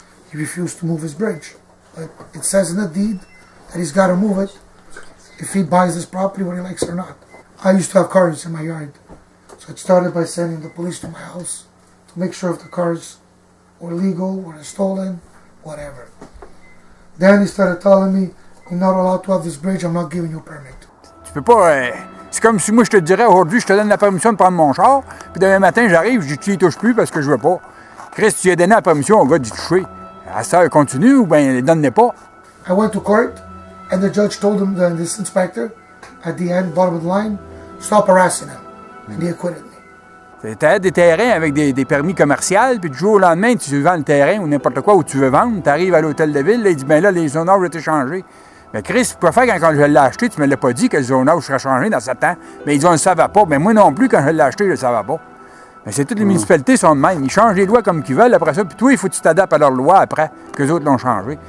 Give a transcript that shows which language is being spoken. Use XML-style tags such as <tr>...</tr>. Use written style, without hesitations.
<en>He refused to move his bridge. But it says in the deed that he's got to move it if he buys this property, whether he likes it or not. I used to have cars in my yard. So it started by sending the police to my house to make sure if the cars were legal, were stolen, whatever. Then he started telling me, you're not allowed to have this bridge, I'm not giving you a permit.</en> <fr>Tu peux pas... c'est comme si moi je te dirais aujourd'hui, je te donne la permission de prendre mon char, puis demain matin j'arrive, je dis tu y touches plus parce que je veux pas. Chris, tu lui as donné la permission au gars d'y toucher. À ça, continue ou bien il donne pas.</fr> <en>I went to court and the judge told him, this inspector, at the end, bottom of the line, stop harassing him. And he acquitted me.</en> <fr>Tu as des terrains avec des permis commerciaux, puis du jour au lendemain, tu vends le terrain ou n'importe quoi où tu veux vendre, tu arrives à l'hôtel de ville, là, il dit, ben là, les zonages ont été changés. Mais Chris, tu peux faire quand je l'ai acheté, tu ne me l'as pas dit que le zonage serait changé dans 7 ans. Mais ils disent, on ne le savait pas. Mais moi non plus, quand je l'ai acheté, je ne le savais pas. Mais c'est toutes les municipalités sont de même. Ils changent les lois comme qu'ils veulent après ça. Puis toi, il faut que tu t'adaptes à leurs lois après, qu'eux autres l'ont changé.</fr>